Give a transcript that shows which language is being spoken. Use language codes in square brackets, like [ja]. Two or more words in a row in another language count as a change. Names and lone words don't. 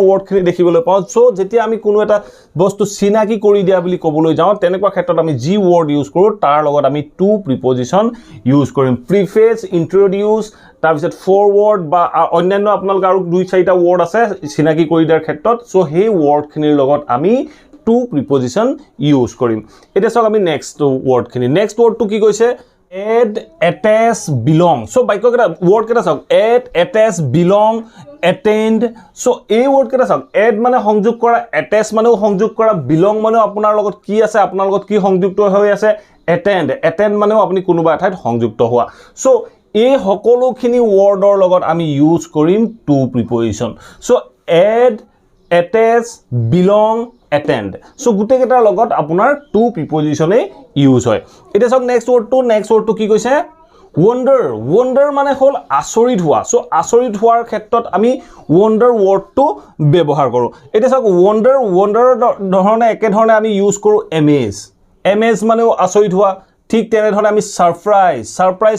[as] ওয়াৰ্ড খিনি দেখিবলৈ পাওঁ সো যেতিয়া আমি কোনো এটা বস্তু চিনাকি কৰি দিয়া বুলি ক'বলৈ যাওঁ তেনেকুৱা ক্ষেত্ৰত আমি যি [en] word use [as] কৰো তাৰ লগত আমি [en] to preposition [as] ইউজ কৰিম [en] preface introduce [as] তাৰ পিছত ফৰৱাৰ্ড বা অন্যান্য আপোনালোক আৰু দুই চাৰিটা ওয়াৰ্ড আছে চিনাকি কৰি দিয়াৰ ক্ষেত্ৰত সো সেই ওয়াৰ্ড খিনিৰ লগত আমি [en] to preposition use [as] কৰিম এটা চাওক আমি নেক্সট [en] word to [as] কি কৈছে [en] add attach belong [as] সো বাক্য কেটা ওয়ার্ড কেটা চাওক [en] add attach belong attend [as] সো এই ওয়ার্ড কেটা চাওক add মানে সংযোগ কৰা attach মানেও সংযোগ কৰা belong মানেও আপোনাৰ লগত কি আছে আপোনাৰ লগত কি সংযুক্ত হৈ আছে attend মানেও আপুনি কোনোবা ঠাইত সংযুক্ত হোৱা সো এই সকলোখিনি ওয়াৰ্ডৰ লগত আমি ইউজ কৰিম [en] to preposition [as] সো [en] add attach belong attend [as] সো গুটে কেটাৰ লগত আপোনাৰ [en] to prepositionে use [as] হয় এটা চাওক [en] next word to [as] কি কৈছে wonder মানে হল আচৰিত হোৱা সো আচৰিত হোৱাৰ ক্ষেত্ৰত আমি [en] wonder wordটো [as] ব্যৱহাৰ কৰো এটা চাওক wonder ধৰণে একে ধৰণে আমি ইউজ কৰো amaze মানেও আচৰিত হোৱা ঠিক তেনে ধৰণে আমি সাৰপ্ৰাইজ